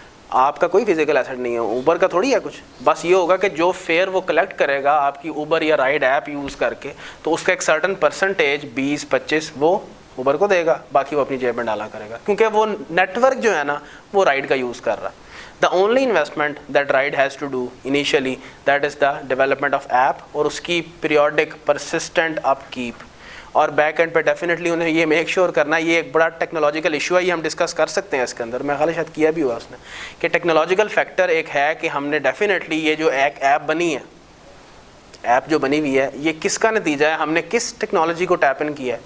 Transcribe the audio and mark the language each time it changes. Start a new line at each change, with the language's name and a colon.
Urdu: آپ کا کوئی فزیکل ایسٹ نہیں ہے, اوبر کا تھوڑی ہے کچھ. بس یہ ہوگا کہ جو فیئر وہ کلیکٹ کرے گا آپ کی اوبر یا رائڈ ایپ یوز کر کے, تو اس کا ایک سرٹن پرسنٹیج 20-25 وہ اوبر کو دے گا, باقی وہ اپنی جیب میں ڈالا کرے گا, کیونکہ وہ نیٹ ورک جو ہے نا وہ رائڈ کا یوز کر رہا ہے.
English: The only investment that ride has to do initially that is the development of app
Urdu: اور اس کی
English: periodic persistent upkeep.
Urdu: اور بیک اینڈ پہ ڈیفینیٹلی انہیں یہ میک شیور کرنا ہے, یہ ایک بڑا ٹیکنالوجیکل ایشو ہے, یہ ہم ڈسکس کر سکتے ہیں اس کے اندر, میں خیال شاید کیا بھی ہوا اس نے, کہ ٹیکنالوجیکل فیکٹر ایک ہے کہ ہم نے ڈیفینیٹلی یہ جو ایک ایپ بنی ہے, ایپ جو بنی ہوئی ہے یہ کس کا نتیجہ ہے, ہم نے کس ٹیکنالوجی کو ٹیپ ان کیا ہے.